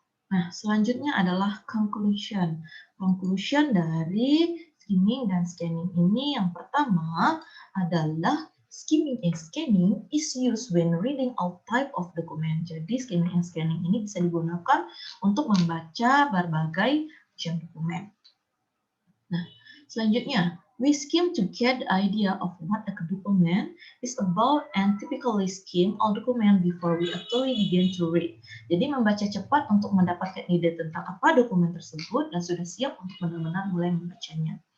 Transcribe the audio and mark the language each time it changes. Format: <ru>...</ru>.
<id>Nah, selanjutnya adalah</id> <en>conclusion. Conclusion</en> <id>dari skimming dan scanning ini yang pertama adalah</id> <en>skimming and scanning is used when reading all type of document.</en> <id>Jadi skimming and scanning ini bisa digunakan untuk membaca berbagai macam dokumen. Nah, selanjutnya,</id> <en>we skim to get the idea of what a document is about and typically skim all document before we actually begin to read.</en> <id>Jadi membaca cepat untuk mendapatkan ide tentang apa dokumen tersebut dan sudah siap untuk benar-benar mulai membacanya.</id>